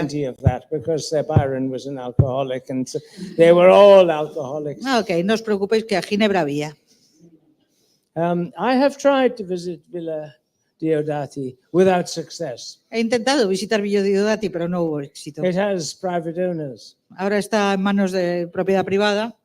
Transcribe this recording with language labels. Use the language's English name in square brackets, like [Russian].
[English] Had plenty of that because Byron was an alcoholic and so they were all alcoholics. [Spanish] Ok, no os preocupéis que a Ginebra había. [English] I have tried to visit Villa Diodati without success. [Spanish] He intentado visitar Villa Diodati, pero no hubo éxito. [English] It has private owners. [Spanish] Ahora está en manos de propiedad privada.